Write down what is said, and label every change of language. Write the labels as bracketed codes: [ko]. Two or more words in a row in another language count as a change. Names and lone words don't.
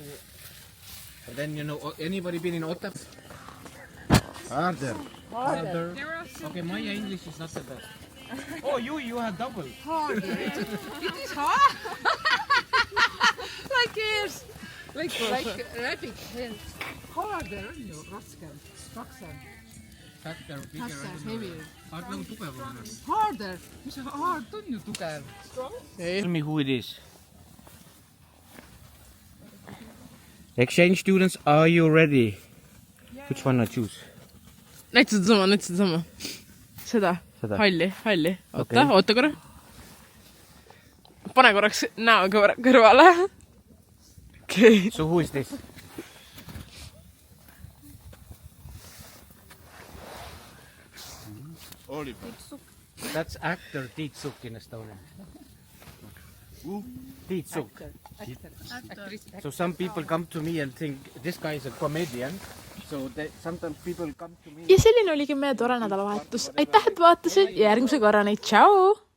[en] But then, you know, anybody been in Otepää? Harder. Okay, my English is not the best. Oh, you have double. Harder. It is hard. Like ears. Like rabbit head. Harder [et] on ju, raskem. Raksem. [en] Fatter, bigger. Heavier. [et] Hard nagu tugevam. Harder. Mis see hard on ju tugev? [en] Tell me who it is. Exchange students, are you ready? Which one I choose? [et] Näita sedasama. Seda. Halli. Oota korra. Pane korraks näo kõrvale. [en] Okay. So who is this? Oliver. That's actor Tiit Sukk in Estonia. Who? Tiit Sukk. So some people come to me and think this guy is a comedian. So sometimes people come to me. [et] Ja selline oligi meie tore nädalavahetus. Aitäh, et vaatasid ja järgmise korrani. Tšau!